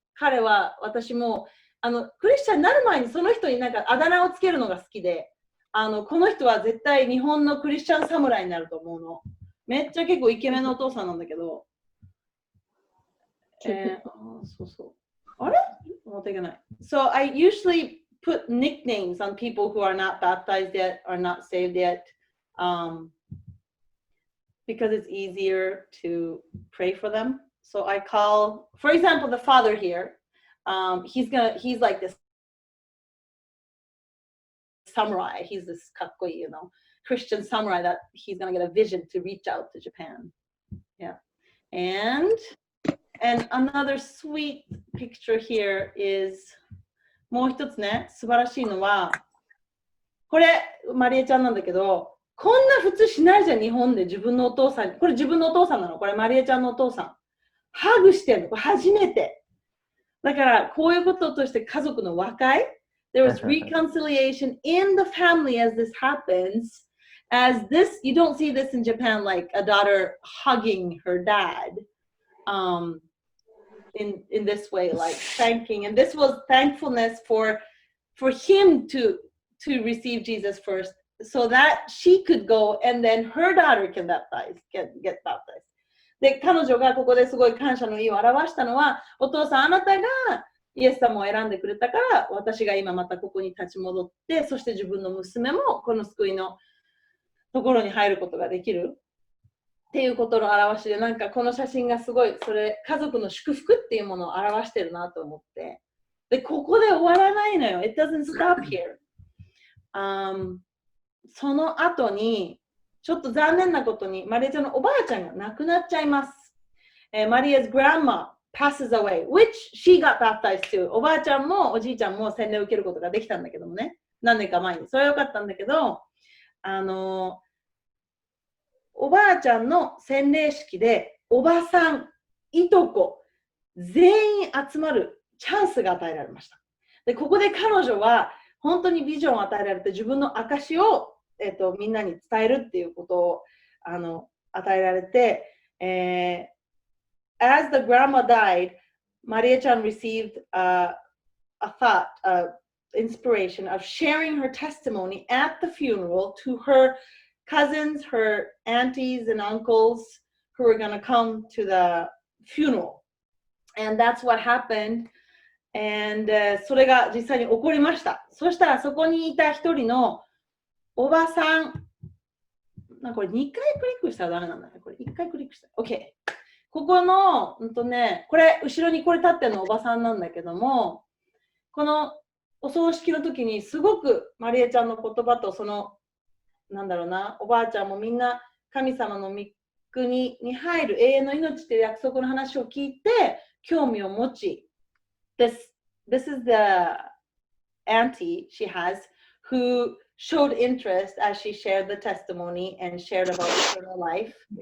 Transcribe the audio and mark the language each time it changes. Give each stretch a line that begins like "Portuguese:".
Japanese: 彼は私も、クリスチャンになる前にその人になんかあだ名をつけるのが好きで、この人は絶対日本のクリスチャン侍になると思うの。めっちゃ結構イケメンのお父さんなんだけど。そうそう。あれ？持っていけない。
English: So I usually put nicknames on people who are not baptized yet or not saved yet, because it's easier to pray for them. So I call, for example, the father here. He's like this samurai. He's this kakkoi, you know, Christian samurai that he's gonna get a vision to reach out to Japan. Yeah, and another sweet picture here is
Japanese: もう一つね、素晴らしいのはこれマリエちゃんなんだけど、こんな普通しないじゃん日本で自分のお父さん。これ自分のお父さんなの。これマリエちゃんのお父さん。ハグしてるの。これ初めて。だからこういうこととして家族の和解。
English: There was reconciliation in the family as this happens. As this, you don't see this in Japan, like a daughter hugging her dad in this way, like thanking. And this was thankfulness for him to receive Jesus first, so that she could go and then her daughter can get baptized.
Japanese: で、彼女がここですごい感謝の意を表したのは、お父さんあなたがイエス様を選んでくれたから、私が今またここに立ち戻って、そして自分の娘もこの救いのところに入ることができるっていうことの表しで、なんかこの写真がすごい、それ家族の祝福っていうものを表してるなと思って。で、ここで終わらないのよ。
English: It doesn't stop here.
Japanese: その後に、ちょっと残念なことに、マリエちゃんのおばあちゃんが亡くなっちゃいます。
English: マリエ 's grandma passes away, which she got baptized too.
Japanese: おばあちゃんもおじいちゃんも洗礼を受けることができたんだけどもね。何年か前に。それはよかったんだけど、おばあちゃんの洗礼式で、おばさん、いとこ、全員集まるチャンスが与えられました。で、ここで彼女は本当にビジョンを与えられて、
English: 自分の証をみんなに伝えるっていうことを与えられて、as the grandma died, Maria-chan received a thought, inspiration of sharing her testimony at the funeral to her cousins, her aunties and uncles who were going to come to the funeral. And that's what happened.
Japanese: And それが実際に起こりました。そしたらそこにいた一人のおばさん、これ2回クリックしたらダメなんだね。これ1回クリックした。OK。ここの、これ、後ろにこれ立ってるのおばさんなんだけども、このお葬式の時にすごくマリエちゃんの言葉となんだろうな、おばあちゃんもみんな神様の御国に入る永遠の命っていう約束の話を聞いて興味を持ち、
English: This is the auntie she has who showed interest as she shared the testimony and shared about eternal life.